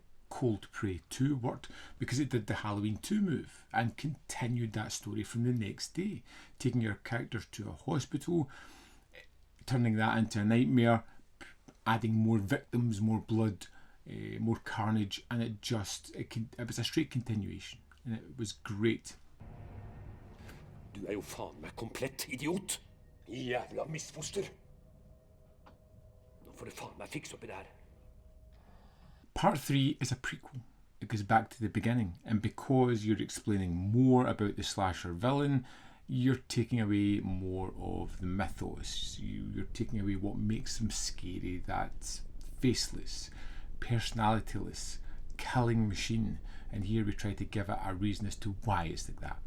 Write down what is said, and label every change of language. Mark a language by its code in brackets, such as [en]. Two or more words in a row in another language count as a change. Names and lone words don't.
[en] Cold Prey 2 worked because it did the Halloween 2 move and continued that story from the next day, taking your characters to a hospital, turning that into a nightmare, adding more victims, more blood, more carnage, and it was a straight continuation, and it was great. [no] Du jo faen meg komplett idiot. Jævla misfoster. Nå får du faen meg fikse opp I det her. [en] Part 3 is a prequel. It goes back to the beginning, and because you're explaining more about the slasher villain, you're taking away more of the mythos. You're taking away what makes them scary, that faceless, personalityless, killing machine, and here we try to give it a reason as to why it's like that.